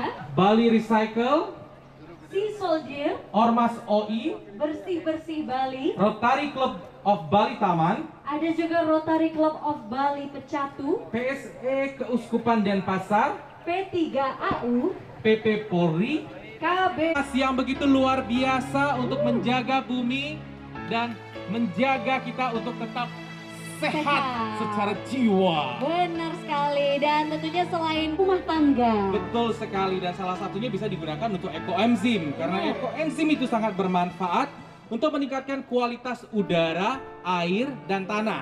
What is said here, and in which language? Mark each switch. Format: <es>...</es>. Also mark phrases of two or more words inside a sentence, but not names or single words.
<id>Bali Recycle, Sea Soldier, Ormas OI, Bersih-Bersih Bali, Rotary Club of Bali Taman, ada juga Rotary Club of Bali Pecatu, PSE Keuskupan Denpasar, P3AU, PP Polri, KB, yang begitu luar biasa untuk menjaga bumi dan menjaga kita untuk tetap sehat secara jiwa. Benar sekali, dan tentunya selain rumah tangga. Betul sekali, dan salah satunya bisa digunakan untuk ekoenzim karena ekoenzim itu sangat bermanfaat untuk meningkatkan kualitas udara, air, dan tanah.</id>